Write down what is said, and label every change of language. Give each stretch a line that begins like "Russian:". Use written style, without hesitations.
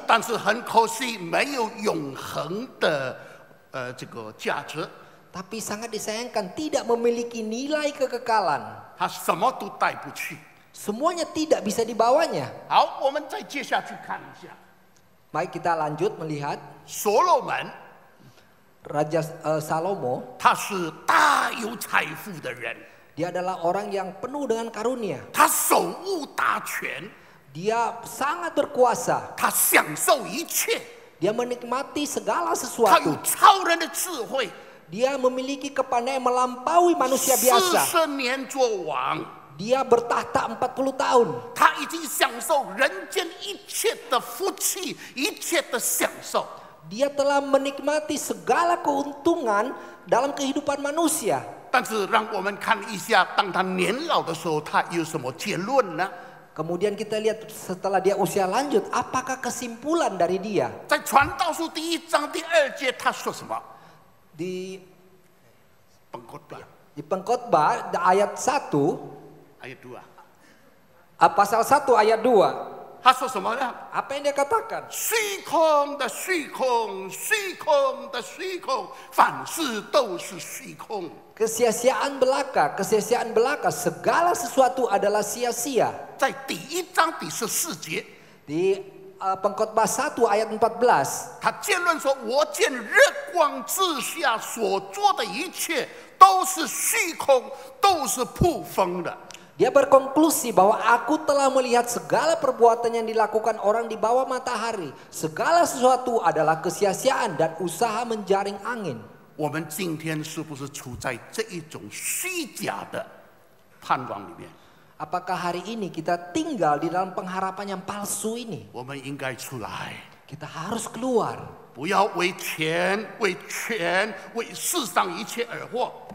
Chinese: 但是很可惜没有永恒的这个价值。
Indonesian: Tapi sangat disayangkan tidak memiliki nilai kekekalan.
Chinese: 他什么都带不去。
Indonesian: Semuanya tidak bisa dibawanya.
Chinese: 好，我们再接下去看一下，
Indonesian: Baik, kita lanjut melihat
Chinese: 所罗门，
Indonesian: Raja Salomo.
Chinese: 他是大有财富的人，
Indonesian: Dia adalah orang yang penuh dengan karunia.
Chinese: 他手握大权，
Indonesian: Dia sangat berkuasa.
Chinese: 他享受一切，
Indonesian: Dia menikmati segala
Chinese: 他有
Indonesian: sesuatu.
Chinese: 超人的智慧。
Indonesian: Dia memiliki kepandaian melampaui manusia biasa.
Chinese: 40年做王，
Indonesian: Dia bertahta 40 tahun.
Chinese: 他已经享受人间一切的福气，一切的享受。
Indonesian: Dia telah menikmati segala keuntungan dalam kehidupan manusia.
Chinese: 但是让我们看一下，当他年老的时候，他有什么结论呢？
Indonesian: Kemudian kita lihat setelah dia usia lanjut, apakah kesimpulan dari dia?
Chinese: 在传道书第1章第2节，他说什么？
Indonesian: Di Pengkhotbah Pengkhotbah ayat 1, ayat 2， pasal 1 ayat 2.
Chinese: 他说什么呢？
Indonesian: Apa yang dia katakan?
Chinese: 虚空的虚空，虚空的虚空，凡事都是虚空。
Indonesian: Kesia-siaan belaka, kesia-siaan belaka, segala sesuatu adalah sia-sia.
Chinese: 在第1章第14节，
Indonesian: Di Pengkhotbah 1 ayat 14.
Chinese: 他结论说：“我见日光之下所做的一切都是虚空，都是捕风的。”
Indonesian: Dia berkonklusi bahwa aku telah melihat segala perbuatan yang dilakukan orang di bawah matahari. Segala sesuatu adalah kesia-siaan dan usaha menjaring angin.
Chinese: 我们今天是不是处在这一种虚假的盼望里面？
Indonesian: Apakah hari ini kita tinggal di dalam pengharapan yang palsu ini?
Chinese: 我们应该出来，
Indonesian: Kita harus keluar.
Chinese: 不要为钱、为权、为世上一切而活。